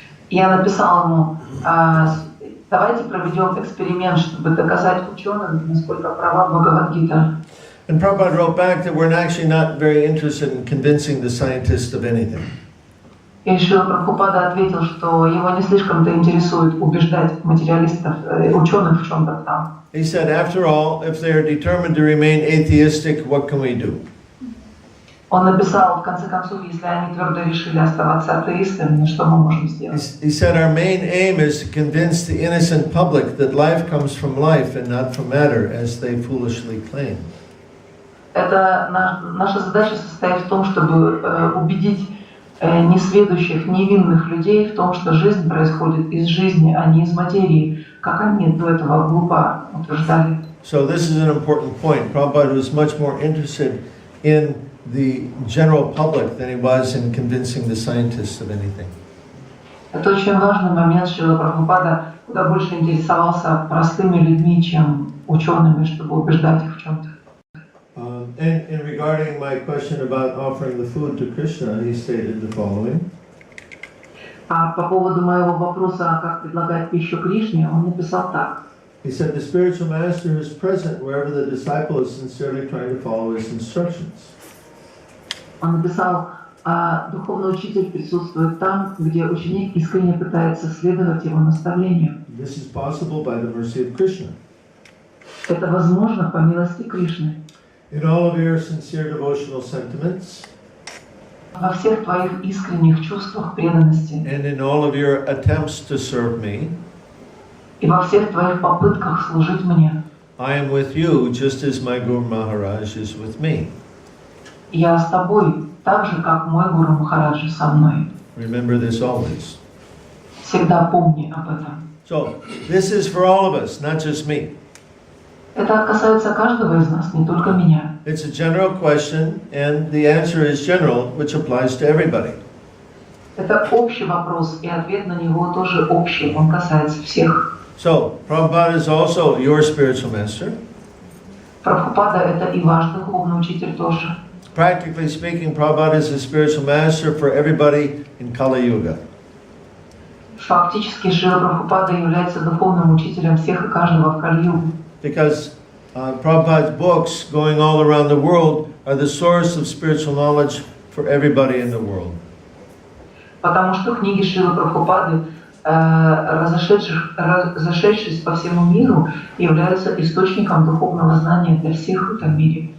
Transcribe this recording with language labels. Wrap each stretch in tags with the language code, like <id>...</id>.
<ru>Я написал ему, давайте проведем эксперимент, чтобы доказать ученым, насколько права Бхагавад-Гита.</ru> <en>And Prabhupada wrote back that we're actually not very interested in convincing the scientists of anything.</en> <ru>И Шрила Прабхупада ответил, что его не слишком-то интересует убеждать материалистов, ученых в чем-то там.</ru> <en>He said, after all, if they are determined to remain atheistic, what can we do?</en> <ru>Он написал, в конце концов, если они твердо решили оставаться атеистами, ну что мы можем сделать?</ru> <en>He said, our main aim is to convince the innocent public that life comes from life and not from matter, as they foolishly claim.</en> <ru>Это наша задача состоит в том, чтобы убедить несведущих, невинных людей в том, что жизнь происходит из жизни, а не из материи, как они до этого глупо утверждали.</ru> <en>So this is an important point. Prabhupada was much more interested in the general public than he was in convincing the scientists of anything.</en> <ru>Это очень важный момент. Шрила Прабхупада куда больше интересовался простыми людьми, чем учеными, чтобы убеждать их в чем-то.</ru> <en>And regarding my question about offering the food to Krishna, he stated the following.</en> <ru>А по поводу моего вопроса, как предлагать пищу Кришне, он написал так.</ru> <en>He said, the spiritual master is present wherever the disciple is sincerely trying to follow his instructions.</en> <ru>Он написал, духовный учитель присутствует там, где ученик искренне пытается следовать его наставлению.</ru> <en>This is possible by the mercy of Krishna.</en> <ru>Это возможно по милости Кришны.</ru> <en>In all of your sincere devotional sentiments,</en> <ru>во всех твоих искренних чувствах преданности,</ru> <en>and in all of your attempts to serve me,</en> <ru>и во всех твоих попытках служить мне,</ru> <en>I am with you just as my Guru Maharaj is with me.</en> <ru>Я с тобой, так же, как мой Гуру Махараджа со мной.</ru> <en>Remember this always.</en> <ru>Всегда помни об этом.</ru> <en>So, this is for all of us, not just me.</en> <ru>Это касается каждого из нас, не только меня.</ru> <en>It's a general question, and the answer is general, which applies to everybody.</en> <ru>Это общий вопрос, и ответ на него тоже общий, он касается всех.</ru> <en>So, Prabhupada is also your spiritual master.</en> <ru>Прабхупада — это и ваш духовный учитель тоже.</ru> <en>Practically speaking, Prabhupada is a spiritual master for everybody in Kali Yuga.</en> <ru>Фактически, Шрила Прабхупада является духовным учителем всех и каждого в Кали-югу.</ru> <en>Because Prabhupada's books going all around the world are the source of spiritual knowledge for everybody in the world.</en> <ru>Потому что книги Шрилы Прабхупады, разошедшись по всему миру, являются источником духовного знания для всех в этом мире.</ru>